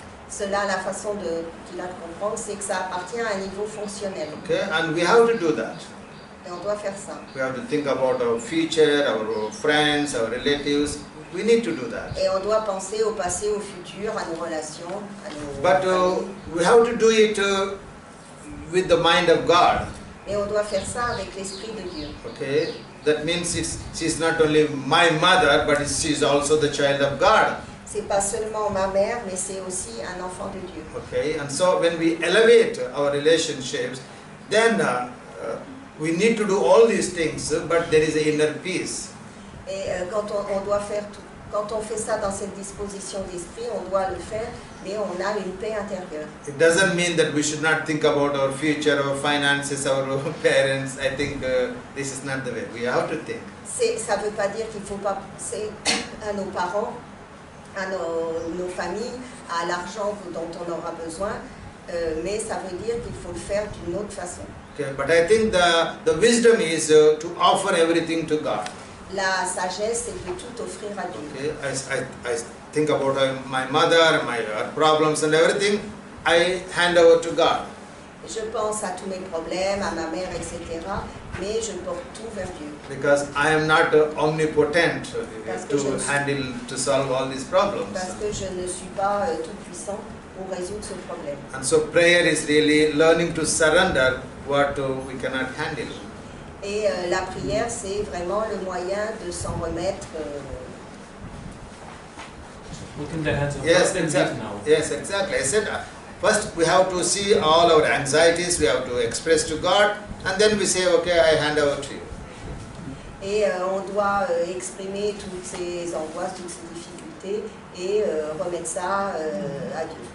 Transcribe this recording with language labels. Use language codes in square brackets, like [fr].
[fr] Cela, la façon qu'il a de comprendre, c'est que ça appartient à un niveau fonctionnel. [en] Okay, and we have to do that. [fr] Et on doit faire ça. [en] We have to think about our future, our friends, our relatives. We need to do that. [fr] Et on doit penser au passé, au futur, à nos relations, à nos [en] But [fr] familles. [en] we have to do it with the mind of God. [fr] Mais on doit faire ça avec l'Esprit de Dieu. [en] Okay, that means she's not only my mother, but she's also the child of God. [fr] C'est pas seulement ma mère, mais c'est aussi un enfant de Dieu. [en] Okay, and so when we elevate our relationships, then we need to do all these things, but there is an inner peace. [fr] Et quand on doit faire tout, quand on fait ça dans cette disposition d'esprit, on doit le faire, mais on a une paix intérieure. [en] It doesn't mean that we should not think about our future, our finances, our parents. I think this is not the way. We have to think. [fr] Ça ne veut pas dire qu'il ne faut pas penser à nos parents, à nos familles, à l'argent dont on aura besoin, mais ça veut dire qu'il faut le faire d'une autre façon. [en] Okay, but I think the wisdom is to offer everything to God. [fr] La sagesse, c'est de tout offrir à Dieu. [en] Okay, I think about my mother, my problems and everything. I hand over to God. [fr] Je pense à tous mes problèmes, à ma mère, etc. Mais je porte tout vers Dieu. [en] Because I am not omnipotent to solve all these problems. [fr] Parce que je ne suis pas tout puissant pour résoudre ce problème. [en] And so prayer is really learning to surrender what we cannot handle. [fr] Et la prière, c'est vraiment le moyen de s'en remettre. [en] Within the hands of Yes, God, exactly. now. Yes, exactly. I said first we have to see all our anxieties, we have to express to God, and then we say, okay, I hand over to you. [fr] Et on doit exprimer toutes ces angoisses, toutes ces difficultés et remettre ça à Dieu.